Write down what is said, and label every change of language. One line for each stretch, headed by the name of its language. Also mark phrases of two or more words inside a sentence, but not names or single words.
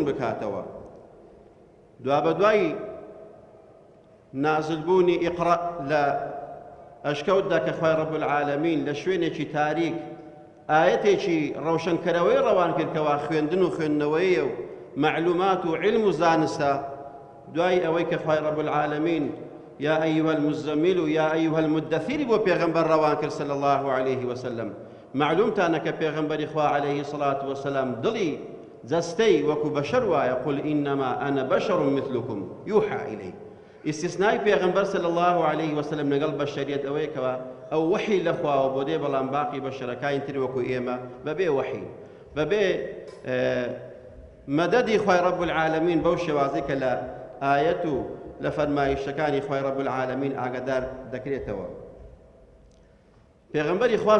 Central Kurdish: بکاتەوە دوا بەدوای نازلبوونی ئیقرا لە ئەشکەوتدا کە خوای
Arabic: ڕەب العالەمین
Central Kurdish: لە شوێنێکی تاریک ئاەتێکی ڕەوشنکەرەوەی ڕەوان کردکەوە خوێندن و خوێندنەوەیە و معلومات و علم و زانستە دوای ئەوەی کە خوای
Arabic: ڕەب العالەمین یا ئەیها المزەمل و یا ئەیها المدەثیر
Central Kurdish: بۆ پێغەمبەر ڕەوان کرد
Arabic: صلی الله عليه وسلم
Central Kurdish: معلومتانە کە پێغەمبەری خوا
Arabic: عليه الصلاة والسلام
Central Kurdish: دڵی جەستەی وەکو بەشەر وایە
Arabic: قل ئینەما ئەنە بەشەڕ مثلکم یوحا ئیلەی
Central Kurdish: استثناء پیغمبر
Arabic: صلی الله عليه وسلم
Central Kurdish: لەگەڵ بەشەریەت ئەوەیە کەوە ئەو وحی لەخواوە بۆ دێ بەڵام باقی بەشەرەکانی تر وەکو ئێمە بەبێ وحی بەبێ مەدەدی خوای
Arabic: ڕەب العالەمین
Central Kurdish: بەو شێوازەی کە لە ئایەت و لە فەرمایشتەکانی خوای
Arabic: ڕەب العالەمین
Central Kurdish: ئاگادار دەکرێتەوە پێغەمبەری خوا